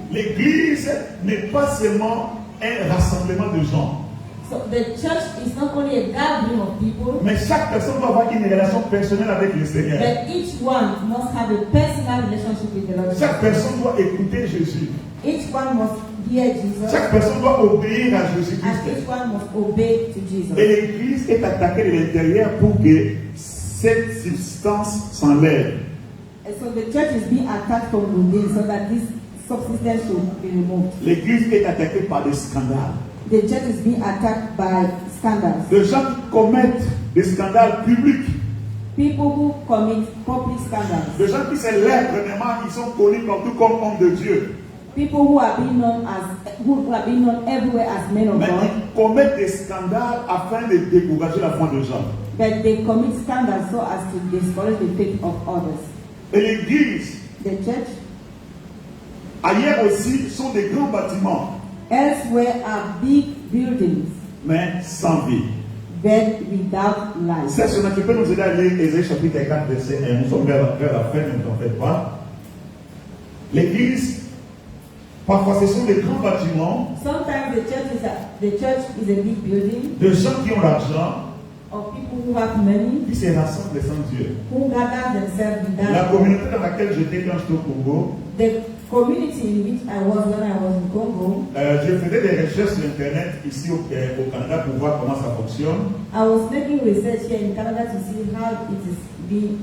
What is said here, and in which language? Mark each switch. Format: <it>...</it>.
<fr>L'Église n'est pas seulement un rassemblement de gens,</fr> <en>So the church is not only a gathering of people,</en> <fr>mais chaque personne doit avoir une relation personnelle avec le Seigneur.</fr> <en>but each one must have a personal relationship with the Lord.</en> <fr>Chaque personne doit écouter Jésus.</fr> <en>Each one must hear Jesus,</en> <fr>Chaque personne doit obéir à</fr> <en>and</en> <fr>Jésus-Christ.</fr> <en>each one must obey to Jesus.</en> <fr>Et l'Église est attaquée de l'intérieur pour que cette substance s'enlève.</fr> <en>And so the church is being attacked from within, so that this subsistence should be removed.</en> <fr>L'Église est attaquée par des scandales.</fr> <en>The church is being attacked by scandals.</en> <fr>Des gens qui commettent des scandales publics.</fr> <en>People who commit public scandals.</en> <fr>Des gens qui se lèvent vraiment, ils sont connus partout comme hommes de Dieu.</fr> <en>People who are being known everywhere as men of</en> <fr>Mais</fr> <en>God,</en> <fr>ils commettent des scandales afin de décourager la foi des gens.</fr> <en>but they commit scandals so as to discourage the faith of others.</en> <fr>Et l'Église,</fr> <en>The church,</en> <fr>ailleurs aussi, sont des grands bâtiments,</fr> <en>elsewhere are big buildings,</en> <fr>mais sans vie.</fr> <en>but without life.</en> <fr>C'est ce que tu peux nous aider à lire Ésaïe chapitre 4, verset 1. Nous sommes vers la fin, ne t'en faites pas. L'Église, parfois ce sont des grands bâtiments,</fr> <en>Sometimes the church is a big building</en> <fr>de gens qui ont l'argent,</fr> <en>of people who have money,</en> <fr>qui se rassemblent sans Dieu.</fr> <en>who gather themselves</en> <fr>La</fr> <en>without.</en> <fr>communauté dans laquelle j'étais quand j'étais au Congo,</fr> <en>The community in which I was when I was in Congo,</en> <fr>je faisais des recherches sur Internet ici au Canada pour voir comment ça fonctionne.</fr> <en>I was making research here in Canada to see how it is being.</en>